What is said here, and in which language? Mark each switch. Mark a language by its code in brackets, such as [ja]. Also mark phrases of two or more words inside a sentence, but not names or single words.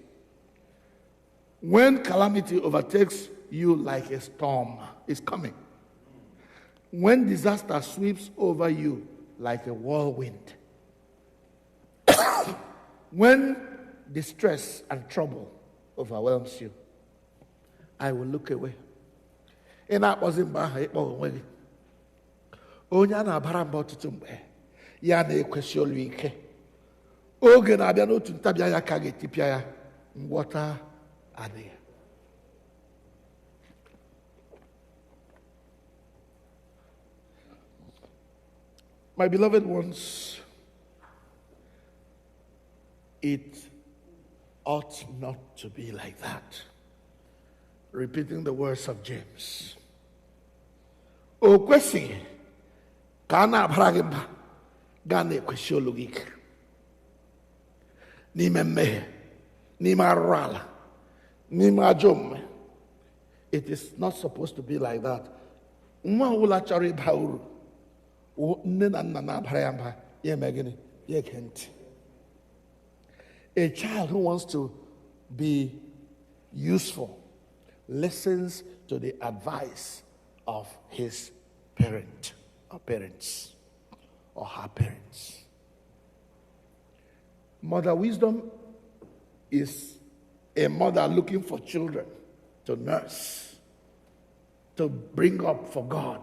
[en] When calamity overtakes you like a storm, it's coming. When disaster sweeps over you like a whirlwind. When distress and trouble overwhelms you, I will look away. [ig] Onye a na-abara mba ọtụtụ mgbe ya na-ekwesị olu ike oge na-abịa n'otu ntabi anya ka ga-etipịa ya ngwọta adịghị. [en] My beloved ones, it ought not to be like that. Repeating the words of James. [ig] O kwesịghị ka a na-abara gị mba gaa na-ekwesị olu gị ike n'ime mmehie, n'ime arụrụ ala, n'ime ajọ omume. [en] It is not supposed to be like that. [ig] Nwa ọbụla chọrọ ịba uru, nne na nna na-abara ya mba, ya eme gịnị? Ya ege ntị. [en] A child who wants to be useful listens to the advice of his parent or parents or her parents. Mother Wisdom is a mother looking for children to nurse, to bring up for God.